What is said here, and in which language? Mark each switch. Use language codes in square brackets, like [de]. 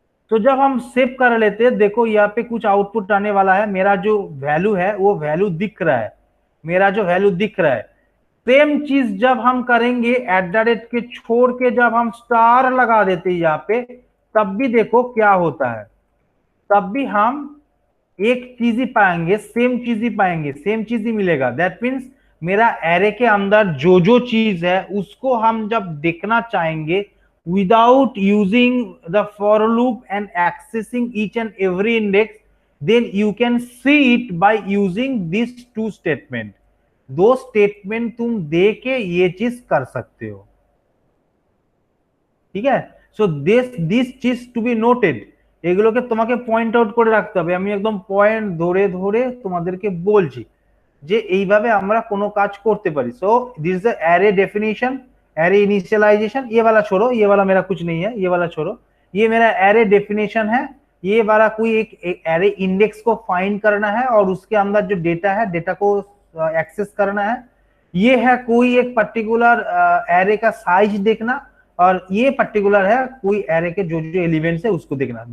[hi] तो जब हम सेव कर लेते हैं, देखो यहाँ पे कुछ आउटपुट आने वाला है, मेरा जो वैल्यू है वो वैल्यू दिख रहा है, मेरा जो वैल्यू दिख रहा है। सेम चीज जब हम करेंगे एट द रेट के छोड़ के जब हम स्टार लगा देते यहाँ पे, तब भी देखो क्या होता है, तब भी हम एक चीज ही पाएंगे, सेम चीज ही पाएंगे, सेम चीज ही मिलेगा। दैट मीन्स मेरा एरे के अंदर जो जो चीज है उसको हम जब देखना चाहेंगे [en] without using the for loop and accessing each and every index, then you can see it by using these two statement। [hi] दो स्टेटमेंट तुम दे के ये चीज कर सकते हो। [bn] ঠিক আছে, [en] so this is to be noted, [bn] এগুলোকে তোমাকে পয়েন্ট আউট করে রাখতে হবে। আমি একদম পয়েন্ট ধরে ধরে তোমাদেরকে বলছি যে এইভাবে আমরা কোনো কাজ করতে পারি। [en] So this is the array definition, array initialization. [hi] ये वाला छोड़ो, ये वाला मेरा कुछ नहीं है, ये वाला छोड़ो, ये मेरा एरे डेफिनेशन है। ये वाला कोई एक एरे इंडेक्स को फाइंड करना है और उसके अंदर जो डेटा है, डेटा को एक्सेस करना है। ये है कोई एक पर्टिकुलर एरे का साइज देखना, और ये पर्टिकुलर है कोई एरे के जो जो एलिमेंट्स है उसको देखना।